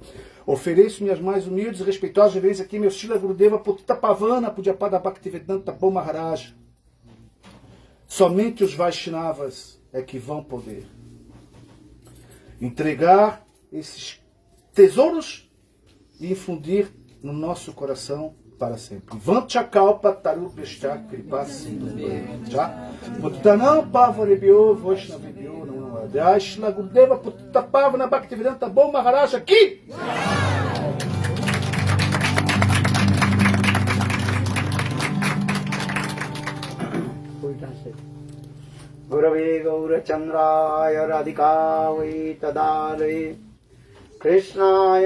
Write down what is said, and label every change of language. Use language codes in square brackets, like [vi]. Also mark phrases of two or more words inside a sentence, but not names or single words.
[pt] Ofereço minhas mais humildes e respeitosas reverências aqui, meu Srila Gurudeva Putita Pavana Pujyapada Bhaktivedanta Maharaj. Somente os Vaishnavas é que vão poder entregar esses tesouros e infundir no nosso coração para sempre. [sa] Vanchakalpa tarupeshcha kripa sindhu cha Bhuttanam pavarebhyo vaishnavebhyo namo namaha. [pt] Srila Gurudeva Putita Pavana Bhaktivedanta Maharaj aqui! [sa] Gurave Gaurachandraya Radhikavai Tadalai Krishnaya